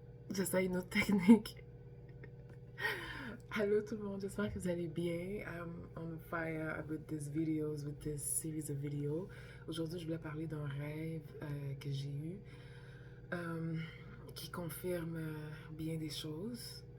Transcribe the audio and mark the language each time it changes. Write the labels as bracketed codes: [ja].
[fr] J'essaie une autre technique. Hello tout le monde, j'espère que vous allez bien. [en] I'm on fire with these videos, with this series of videos. [fr] Aujourd'hui, je voulais parler d'un rêve que j'ai eu euh, qui confirme bien des choses.